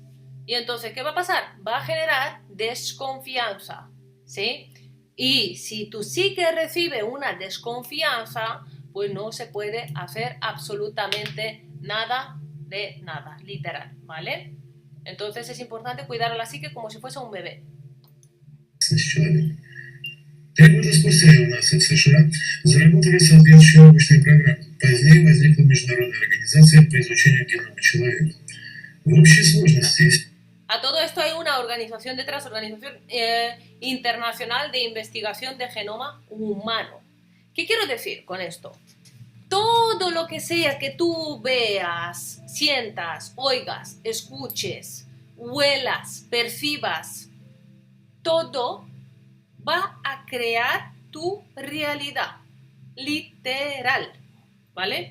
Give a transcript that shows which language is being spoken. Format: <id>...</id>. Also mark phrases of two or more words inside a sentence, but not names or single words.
<es>Y entonces, ¿qué va a pasar? Va a generar desconfianza, ¿sí? Y si tu psique recibe una desconfianza, pues no se puede hacer absolutamente nada de nada, literal, ¿vale? Entonces es importante cuidar a la psique como si fuese un bebé.</es> <ru>Человека. 3 года спустя у нас в США заработали соответствующие научные программы. Позднее возникла международная организация по изучению генома человека. В общей сложности...</ru> <es>A todo esto hay una organización detrás, Organización Internacional de Investigación de Genoma Humano. ¿Qué quiero decir con esto? Todo lo que sea que tú veas, sientas, oigas, escuches, huelas, percibas, todo va a crear tu realidad, literal, ¿vale?</es>